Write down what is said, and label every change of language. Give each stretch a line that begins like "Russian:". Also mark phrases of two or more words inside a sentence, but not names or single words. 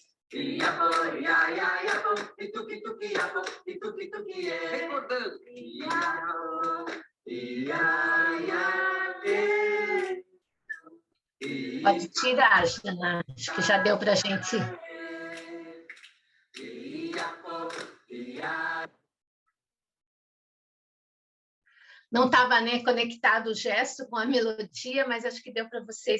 Portuguese: Iapo, ia, ia, iapo, ituki, tuki, iapo, ituki, tuki, é. Recordando. Iapo, ia, ia, é. Pode tirar, Jana. Acho que já deu para a gente. Não estava, né, conectado o gesto com a melodia, mas acho que deu para vocês.